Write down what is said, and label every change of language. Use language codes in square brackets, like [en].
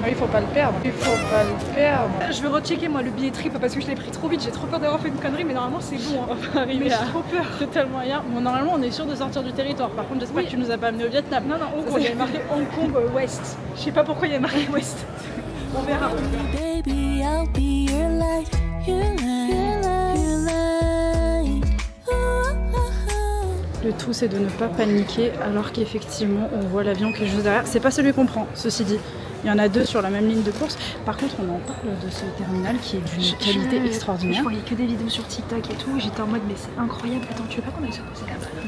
[fr] Ah, il faut pas le perdre. Il faut pas le perdre. Je vais rechecker moi le billet trip parce que je l'ai pris trop vite. J'ai trop peur d'avoir fait une connerie, mais normalement c'est bon. Hein. On va arriver mais j'ai trop peur. Totalement rien. Bon, normalement on est sûr de sortir du territoire. Par contre, j'espère que tu nous as pas amené au Vietnam. Non, Hong Kong. Il y avait marqué Hong Kong West. Je sais pas pourquoi il y a marqué West. On verra. [en] Baby, I'll be your light, your light, your light. [fr] Le tout c'est de ne pas paniquer alors qu'effectivement on voit l'avion qui est juste derrière. C'est pas celui qu'on prend, ceci dit. Il y en a 2 sur la même ligne de course. Par contre on en parle de ce terminal qui est d'une qualité extraordinaire. Je voyais que des vidéos sur TikTok et tout et j'étais en mode mais c'est incroyable. Attends, tu veux pas qu'on aille se poser là-bas?